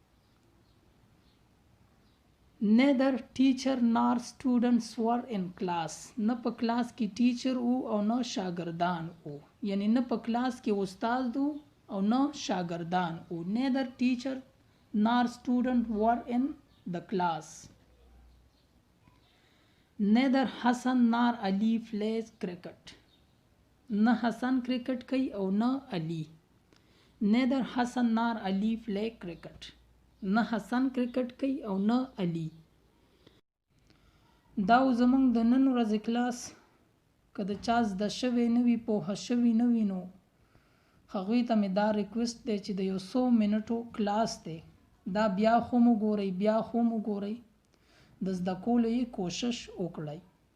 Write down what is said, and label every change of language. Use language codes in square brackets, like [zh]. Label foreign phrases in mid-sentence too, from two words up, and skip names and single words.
[en] neither teacher nor students were in class. [ps] نه په کلاس کې ټیچر او نه شاګردان او، یعنی نه په کلاس کې استاد او نه شاګردان او. [en] neither teacher nor student were in the class. neither حسن nor علی plays cricket. [ps] نه حسن کرکټ کوي او نه علی. [en] neither حسن nor علی play cricket. [ps] نه حسن کرکټ کوي او نه علی. دا زمونږ د نن ورځې کلاس. که د چا زده شوی نه وي پوهه شوي نه وي نو هغوی ته مې دا ریکویسټ دی چې د یو څو منټو کلاس دی دا بیا خو مو ګورئ، بیا خو مو ګورئ، د زده کولو یې کوشش وکړئ.